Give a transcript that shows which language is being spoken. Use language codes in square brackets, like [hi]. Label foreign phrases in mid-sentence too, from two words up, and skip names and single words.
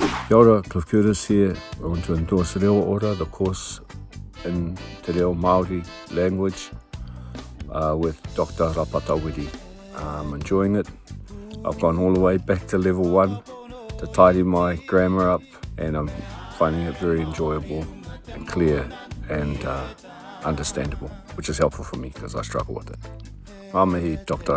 [mi] Kia ora, [en] Cliff Curtis here. I want to endorse ReoOra, the course in Te Reo Māori language with Dr. Rapatawiri. I'm enjoying it. I've gone all the way back to level 1 to tidy my grammar up, and I'm finding it very enjoyable and clear and understandable, which is helpful for me because I struggle with it. [mi] Ngā mihi Dr.